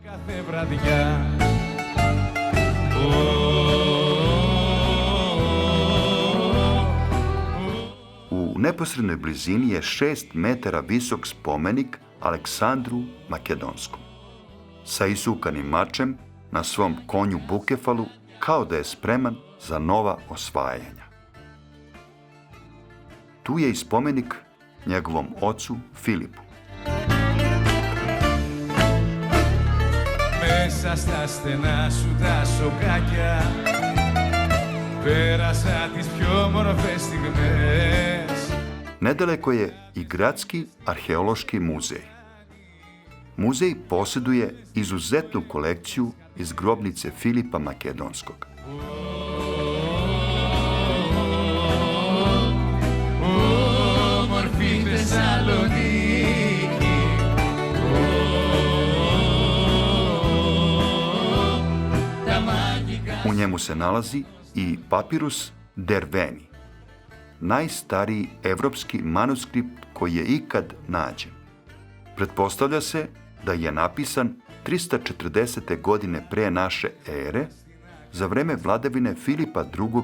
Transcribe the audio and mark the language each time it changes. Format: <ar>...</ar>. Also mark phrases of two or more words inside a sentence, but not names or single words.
<sr>U neposrednoj blizini je 6 metara visok spomenik Aleksandru Makedonskom, sa isukanim mačem na svom konju Bukefalu, kao da je spreman za nova osvajanja. Tu je i spomenik njegovom ocu Filipu.</sr> <el>Μέσα στα στενά σου τα σοκάκια πέρασα τις πιο όμορφες στιγμές.</el> <sr>Nedaleko je i Gradski arheološki muzej. Muzej posjeduje izuzetnu kolekciju iz grobnice Filipa Makedonskog.</sr> <el>Όμορφη Θεσσαλονίκη, τα μάγικα.</el> <sr>U njemu se nalazi i papirus Derveni, najstariji evropski manuskript koji je ikad nađen. Pretpostavlja se da je napisan 340. godine pre naše ere, za vreme vladavine Filipa II.</sr>